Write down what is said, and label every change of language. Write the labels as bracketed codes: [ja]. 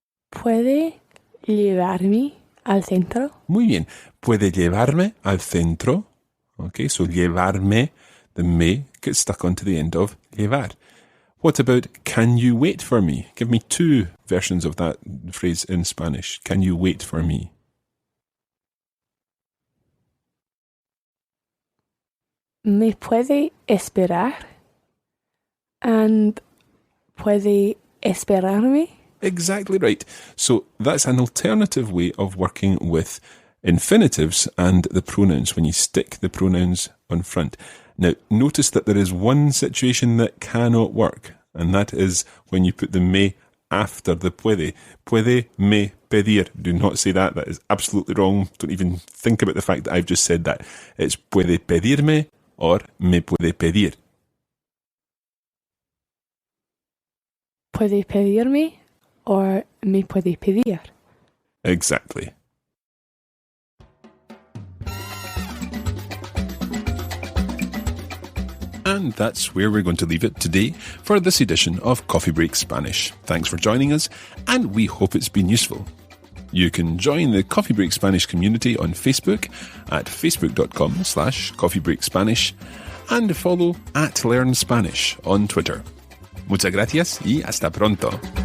[es] ¿Puede llevarme al centro? Muy bien. ¿Puede llevarme al centro? [en] Okay, so llevarme, the me gets stuck onto the end of llevar. What about can you wait for me? Give me two versions of that phrase in Spanish. Can you wait for me? [es] ¿Me puede esperar? And ¿puede esperarme? [en] Exactly right. So that's an alternative way of working with infinitives and the pronouns when you stick the pronouns on front. Now, notice that there is one situation that cannot work, and that is when you put the me after the puede. [es] Puede me pedir. [en] Do not say that. That is absolutely wrong. Don't even think about the fact that I've just said that. It's [es] puede pedirme [en] or [es] me puede pedir. ¿Puede pedirme or me puede pedir? [en] Exactly. And that's where we're going to leave it today for this edition of Coffee Break Spanish. Thanks for joining us, and we hope it's been useful. You can join the Coffee Break Spanish community on Facebook at facebook.com/coffeebreakspanish and follow @LearnSpanish on Twitter. [es] Muchas gracias y hasta pronto.